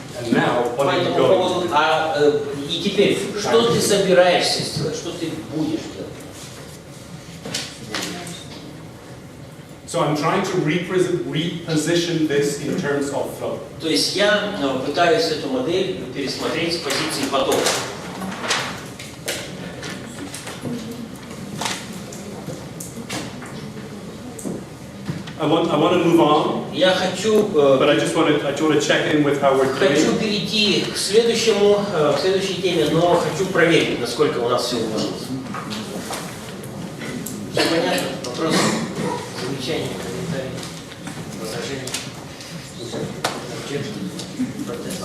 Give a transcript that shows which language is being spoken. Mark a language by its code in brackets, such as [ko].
[en] And now, what are you going to do? [ru] И теперь, что ты собираешься сделать? Что ты будешь делать? [en] So I'm trying to reposition this in terms of flow. [ru] То есть я пытаюсь эту модель пересмотреть с позиции потока. [en] I want to move on. [ru] Я хочу, [en] but I just want to check in with how we're doing. [ru] Хочу перейти к следующей теме, но хочу проверить, насколько у нас все уложилось. Все понятно? Вопросы? Замечания, комментарии, возражения?